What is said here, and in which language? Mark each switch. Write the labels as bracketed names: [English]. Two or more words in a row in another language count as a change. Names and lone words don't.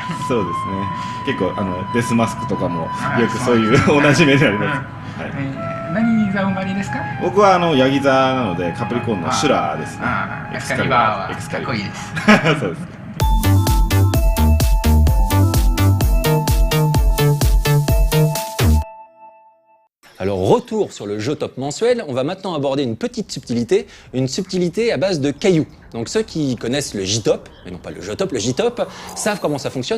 [Japanese] そうですね。結構デスマスクとかもよくそういうおなじみになります。何座生まれですか？僕はヤギ座なのでカプリコーンのシュラですね。エクスカリバーはかっこいいです。そうです。 [French] Alors, retour sur le jeu top mensuel, on va maintenant aborder une petite subtilité à base de cailloux. Donc ceux qui connaissent le J-Top, mais non pas le jeu top, le J-Top, savent comment ça fonctionne.